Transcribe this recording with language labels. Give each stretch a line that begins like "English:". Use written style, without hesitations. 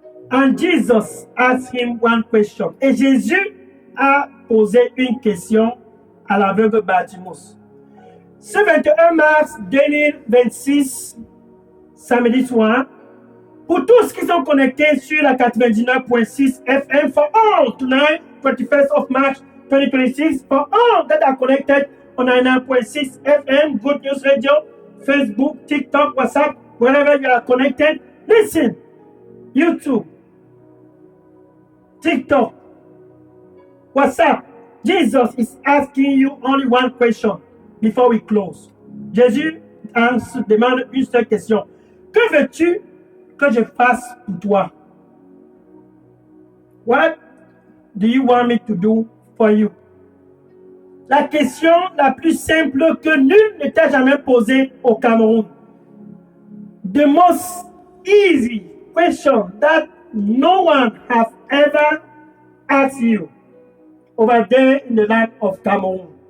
English: And Jesus asked him one question.
French: Et Jésus a posé une question à l'aveugle Bartimus. Ce 21 mars 2026, samedi soir, pour tous qui sont connectés sur la 99.6 FM,
English: for all tonight, 21st of March 2026, for all that are connected on 99.6 FM, Good News Radio, Facebook, TikTok, WhatsApp, wherever you are connected, listen, YouTube, TikTok, WhatsApp, Jesus is asking you only one question before we close.
French: Jésus demande une seule question. Que veux-tu que je fasse pour toi?
English: What do you want me to do for you?
French: La question la plus simple que nul ne t'a jamais posée au Cameroun.
English: The most easy question that no one has ever asked you over there in the land of Cameroon.